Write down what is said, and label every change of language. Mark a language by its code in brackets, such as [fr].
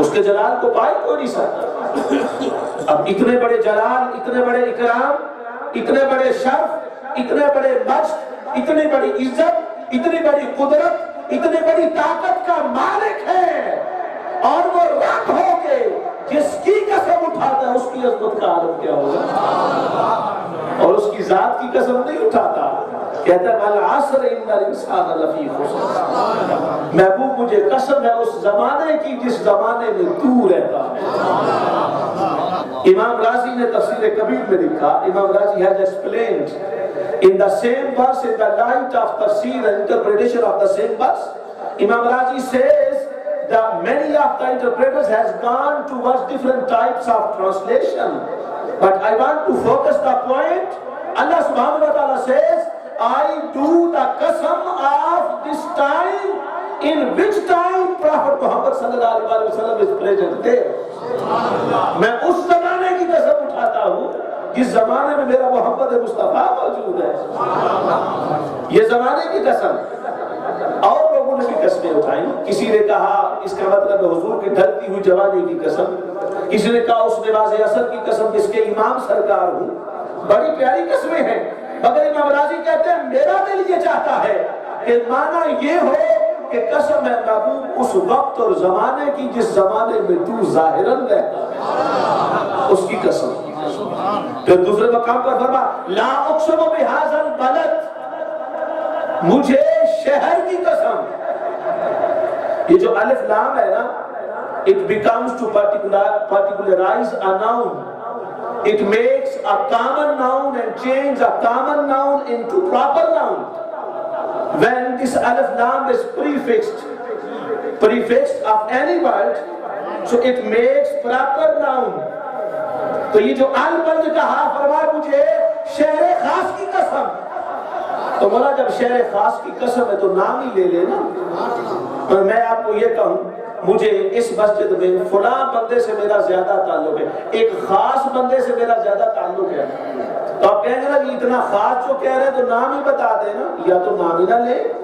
[ur] اس کے جلال کو پائے کوئی نہیں سکتا. اب اتنے بڑے جلال، اتنے بڑے اکرام، اتنے بڑے شرف، اتنے بڑے مجد، اتنی بڑی عزت، اتنی بڑی قدرت، اتنی بڑی طاقت کا مالک ہے، اور وہ رب ہو کے جس کی قسم اٹھاتا ہے اس کی عظمت کا عالم کیا ہوگا. اور اس کی ذات کی قسم نہیں اٹھاتا، کہتا ہے [ar] والعصر ان الانسان لفی خسر. [ur] محبوب مجھے قسم ہے اس زمانے کی جس زمانے میں تو رہتا ہے. امام رازی نے تفسیر کبیر میں لکھا، [en] امام Razi has explained in the same verse, in the light of tafsir and interpretation of the same verse, Imam Razi says that many of the interpreters has gone towards different types of translation, but I want to focus the point. Allah subhanahu wa ta'ala says, I do the qasam of this time, in which time Prophet Muhammad sallallahu alaihi wasallam is present there. [ur] میں اس زمانے کی قسم اٹھاتا ہوں جس زمانے میں میرا محمد مصطفیٰ موجود ہے. یہ زمانے کی قسم. اور لوگوں نے بھی قسمیں اٹھائیں. کسی نے کہا اس کا مطلب حضور کی ڈھلتی ہوئی جوانی کی قسم، کسی نے کہا اس نماز عصر کی قسم جس کے امام سرکار ہوں. بڑی پیاری قسمیں ہیں، مگر امام راضی کہتے ہیں میرا دل یہ چاہتا ہے کہ معنی یہ ہو کہ قسم ہے محبوب اس وقت اور زمانے کی جس زمانے میں تو ظاہراً رہتا ہے، اس کی قسم. پھر دوسرے مقام پر فرما [ar] لا اقسم بہذا البلد، [ur] مجھے شہر کی قسم. یہ جو الف لام ہے نا، [en] it becomes to particularize a noun. It makes a common noun and change a common noun into proper noun. When this alif lam is prefixed of any word, so it makes proper noun. [ur] تو یہ جو البلد کہا، فرمایا مجھے شہر خاص کی قسم. تو بولا جب شہر خاص کی قسم ہے تو نام ہی لے لینا. اور میں آپ کو یہ کہوں مجھے اس مسجد میں فلاں بندے سے میرا زیادہ تعلق ہے، ایک خاص بندے سے میرا زیادہ تعلق ہے، تو آپ کہیں گے نا اتنا خاص جو کہہ رہے ہیں تو نام ہی بتا دینا، یا تو نام ہی نہ لے.